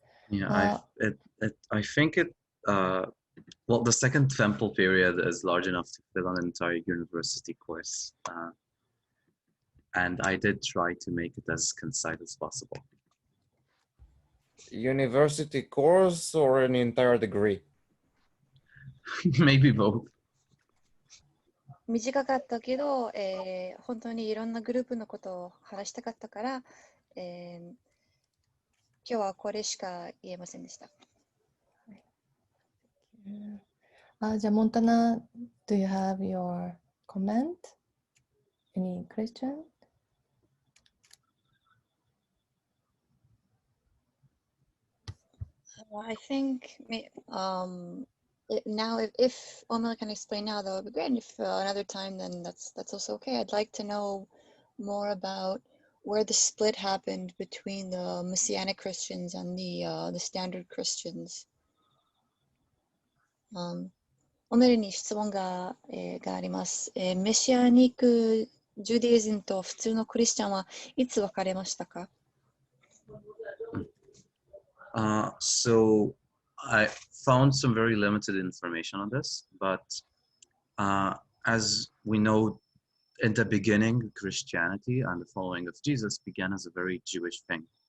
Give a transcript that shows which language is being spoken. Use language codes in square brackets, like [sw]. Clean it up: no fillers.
[en] Yeah, I think well, the second temple period is large enough to fill an entire university course. And I did try to make it as concise as possible. University course or an entire degree? Maybe both. [ja] 短かったけど、本当にいろんなグループのことを話したかったから、今日はこれしか言えませんでした。じゃあ、モンタナ、 [en] do you have your comment? Any question? I think now if Omar can explain now, that would be great. And if another time, then that's also okay. I'd like to know more about where the split happened between the Messianic Christians and the standard Christians. [ja] オメルに質問があります。メシアニック・ジュディズムと普通のクリスチャンはいつ分かれましたか？ [en] So I found some very limited information on this, but as we know, in the beginning, Christianity and the following of Jesus began as a very Jewish thing.